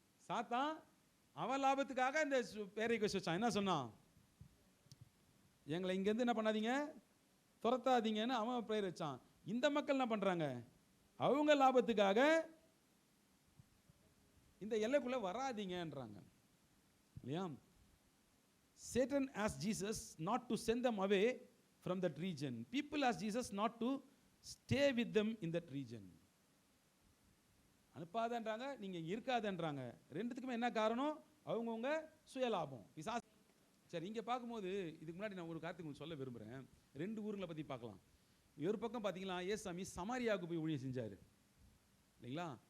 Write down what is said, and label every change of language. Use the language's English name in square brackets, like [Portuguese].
[Tamil] சாத்தான் அவன் லாபத்துக்காக இந்த ப்ரேயர் ரிக்வெஸ்ட் வச்சான். என்ன சொன்னான், எங்களை இங்கேருந்து என்ன பண்ணாதீங்க, துரத்தாதீங்கன்னு அவன் ப்ரேயர் வச்சான். இந்த மக்கள் என்ன பண்றாங்க, அவங்க லாபத்துக்காக இந்த எல்லைக்குள்ள வராதீங்கன்றாங்க இல்லையா? [English] Satan asked Jesus not to send them away from that region. People asked Jesus not to stay with them in that region. [Tamil] அனுப்பாதன்றாங்க, நீங்க இருக்காதன்றாங்க. ரெண்டுத்துக்குமே என்ன காரணம், அவங்கவுங்க சுயலாபம். சரி, இங்கே பார்க்கும்போது இதுக்கு முன்னாடி நான் ஒரு காரியத்தை சொல்ல விரும்புகிறேன். 2 ஊருங்களை பற்றி பார்க்கலாம். ஒரு பக்கம் பார்த்தீங்கன்னா ஏசாமி சமாரியாவுக்கு போய் ஊழியம் செஞ்சார் இல்லைங்களா?